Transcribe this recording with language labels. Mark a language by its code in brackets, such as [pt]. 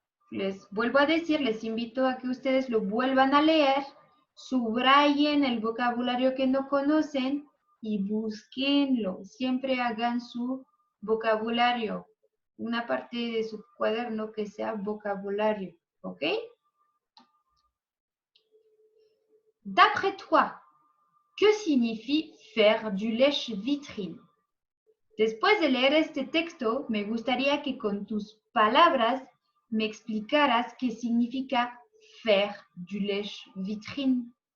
[es] Les vuelvo a decir, les invito a que ustedes lo vuelvan a leer, subrayen el vocabulario que no conocen y búsquenlo. Siempre hagan su vocabulario. Una parte de su cuaderno que sea vocabulario. ¿Ok? [fr] D'après toi, que signifie faire du lèche-vitrine? [es] Después de leer este texto, me gustaría que con tus palabras me explicaras qué significa [fr] faire du lèche-vitrine?